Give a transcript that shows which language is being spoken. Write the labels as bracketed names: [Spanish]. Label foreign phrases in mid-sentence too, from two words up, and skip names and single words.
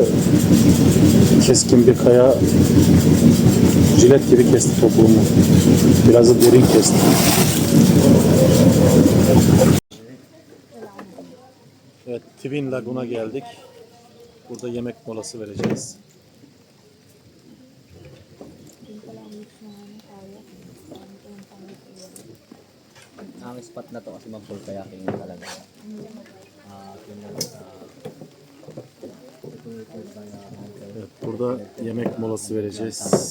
[Turkish] Keskin bir kaya jilet gibi kesti topuğumu. Biraz da derin kesti. Evet, Twin Lagoon'a geldik. Burada yemek molası vereceğiz. [Filipino] Ang spot na to kasi mag-full kayaking talaga. [Turkish] Evet, burada yemek molası vereceğiz.